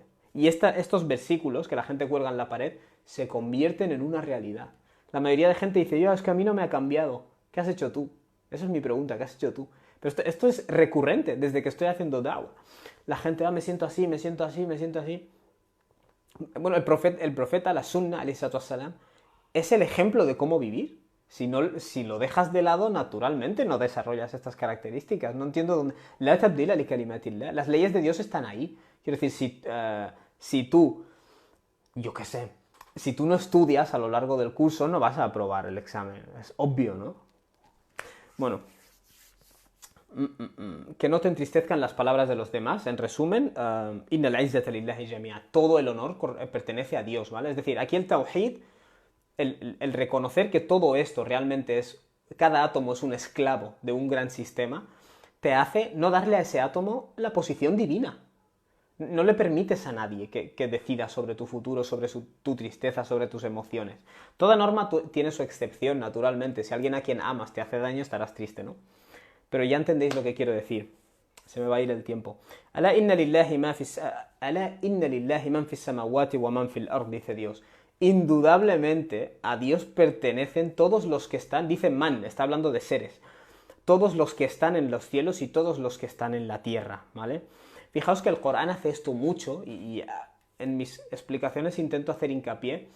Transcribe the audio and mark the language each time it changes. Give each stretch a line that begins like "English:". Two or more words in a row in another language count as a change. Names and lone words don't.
Spanish: Y estos versículos que la gente cuelga en la pared se convierten en una realidad. La mayoría de gente dice, es que a mí no me ha cambiado. ¿Qué has hecho tú? Esa es mi pregunta, ¿qué has hecho tú? Pero esto es recurrente desde que estoy haciendo da'wah. La gente, me siento así, me siento así, me siento así. Bueno, el profeta, la sunna,
Arabic: عليه الصلاة والسلام,
Spanish: es el ejemplo de cómo vivir. Si lo dejas de lado, naturalmente no desarrollas estas características. No entiendo dónde...
Arabic: لا تبديل لكلمات الله.
Spanish: Las leyes de Dios están ahí. Quiero decir, si tú, yo qué sé, si tú no estudias a lo largo del curso, no vas a aprobar el examen. Es obvio, ¿no? Bueno, que no te entristezcan las palabras de los demás. En resumen,
Arabic: إن العزة لله جميعا.
Spanish: Todo el honor pertenece a Dios, ¿vale? Es decir, aquí el tawhid, el reconocer que todo esto realmente es, cada átomo es un esclavo de un gran sistema, te hace no darle a ese átomo la posición divina. No le permites a nadie que decida sobre tu futuro, sobre tu tristeza, sobre tus emociones. Toda norma tiene su excepción, naturalmente. Si alguien a quien amas te hace daño, estarás triste, ¿no? Pero ya entendéis lo que quiero decir. Se me va a ir el tiempo. Alá
Arabic: إن لله من في السماوات ومن في الأرض,
Spanish: dice Dios. Indudablemente a Dios pertenecen todos los que están, dice man, está hablando de seres, todos los que están en los cielos y todos los que están en la tierra, ¿vale? Fijaos que el Corán hace esto mucho y en mis explicaciones intento hacer hincapié.